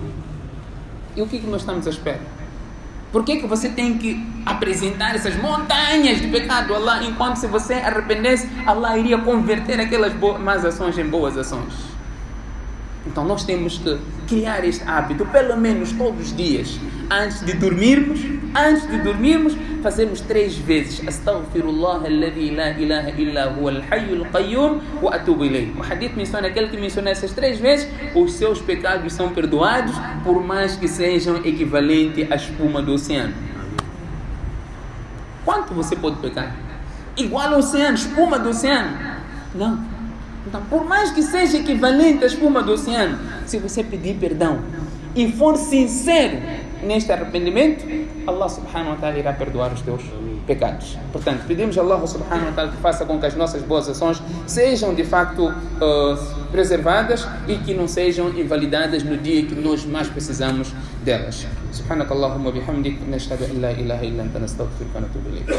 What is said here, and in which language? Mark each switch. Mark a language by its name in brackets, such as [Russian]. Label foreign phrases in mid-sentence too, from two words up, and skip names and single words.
[Portuguese] E o que nós estamos à espera? Por que você tem que apresentar essas montanhas de pecado a Allah, enquanto se você arrependesse, Allah iria converter aquelas más ações em boas ações? Então nós temos que criar este hábito, pelo menos todos os dias, antes de dormirmos, fazermos 3 vezes: [Arabic] أستغفر الله الذي لا إله إلا هو الحي القيوم وأتوب إليه. [Portuguese] O hadith menciona: aquele que menciona essas 3 vezes, os seus pecados são perdoados, por mais que sejam equivalente à espuma do oceano. Quanto você pode pecar? Igual ao oceano, espuma do oceano? Não. Então, por mais que seja equivalente à espuma do oceano, se você pedir perdão e for sincero, neste arrependimento, Allah [Arabic] سبحانه وتعالى [Portuguese] irá perdoar os teus pecados. Portanto, pedimos a Allah [Arabic] سبحانه وتعالى [Portuguese] que faça com que as nossas boas ações sejam de facto preservadas e que não sejam invalidadas no dia que nós mais precisamos delas. [Arabic] سبحانك اللهم وبحمدك نشهد أن لا إله إلا أنت نستغفرك ونتوب إليك.